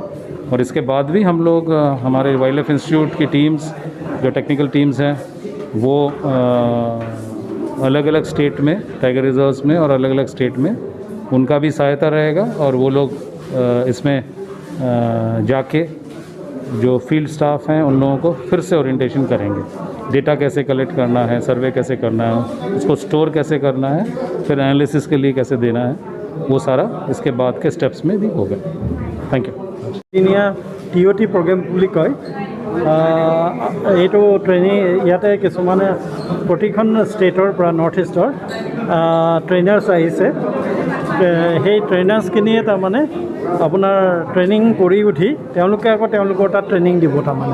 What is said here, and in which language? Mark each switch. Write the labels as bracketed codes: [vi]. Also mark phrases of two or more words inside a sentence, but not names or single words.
[hi] और इसके बाद भी हम लोग हमारे वाइल्ड लाइफ इंस्टीट्यूट की टीम्स जो [en] technical teams [hi] हैं वो अलग अलग स्टेट में [en] tiger reserves [hi] में और अलग अलग स्टेट में उनका भी सहायता रहेगा और वो लोग इसमें जाके जो [en] field staff [hi] हैं उन लोगों को फिर से ओरिएंटेशन करेंगे, डेटा कैसे कलेक्ट करना है, सर्वे कैसे करना है, उसको स्टोर कैसे करना है, फिर एनालिसिस के लिए कैसे देना है, वो सारा इसके बाद के स्टेप्स में भी होगा। [en] thank you. [as] TOT प्रोग्राम বুলি কয় এইটো ট্ৰেইনিং ইয়াতে কিছুমানে প্ৰতিখন ষ্টেটৰ পৰা নৰ্থ ইষ্টৰ ট্ৰেইনাৰ্ছ আহিছে। সেই ট্ৰেইনাৰ্ছখিনিয়ে তাৰমানে আপোনাৰ ট্ৰেইনিং কৰি উঠি তেওঁলোকে আকৌ তেওঁলোকৰ তাত ট্ৰেইনিং দিব তাৰমানে।